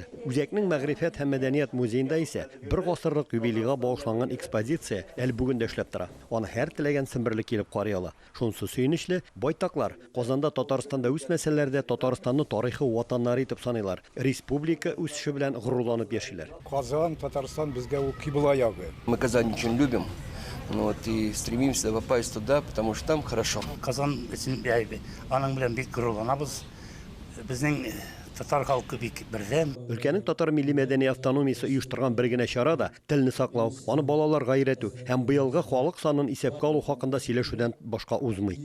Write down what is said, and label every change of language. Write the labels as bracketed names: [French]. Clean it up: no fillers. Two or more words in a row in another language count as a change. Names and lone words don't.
[Tatar] Үзәкнең мәгърифәт һәм мәдәният музеенда исә бер гасырлык юбилейга багышланган экспозиция әле бүген дә эшләп тора. Аны һәр теләгән семберле килеп карый ала. Шунсы сөенечле, байтаклар Казанда, Татарстанда үз мәсьәләләрдә Татарстанны тарихи ватаннары итеп саныйлар. Республика үсеше белән горурланып яшиләр. Казан, Татарстан безгә ул кибла ягы. [Russian] Мы Казань очень любим, и стремимся попасть туда, потому что там хорошо. [Tatar] Казан өчен аның белән бик горурланабыз. Безнең татар халкы бик бердәм. Өлкәнең татар милли мәдәни автономиясе оештырган бер генә чара да телне саклау, аны балаларга өйрәтү һәм быелгы халык санын исәпкә алу хакында сөйләшүдән башка узмый.